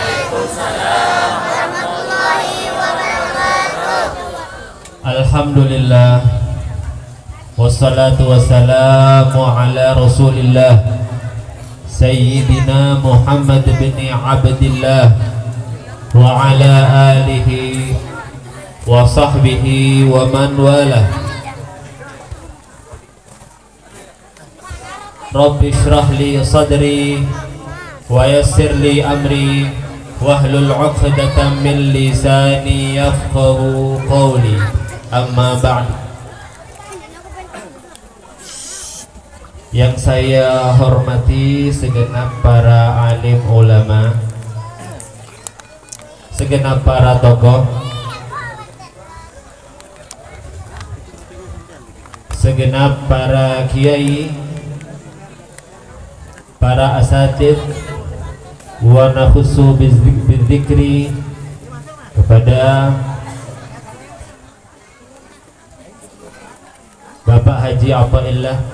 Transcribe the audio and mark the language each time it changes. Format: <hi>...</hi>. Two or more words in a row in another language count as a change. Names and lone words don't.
<ar>الحمد لله، والصلاة والسلام على رسول الله سيدنا محمد بن عبد الله وعلى آله وصحبه ومن والاه. رب اشرح لي صدري ويسر لي أمري واحلل عقدة من لساني يفقهوا قولي. أما بعد.</ar> <id>Yang saya hormati segenap para alim ulama, segenap para tokoh, segenap para kiai, para asatid,</id> <ar>ونخص بالذكر</ar> <id>kepada Bapak Haji Athaillah.</id>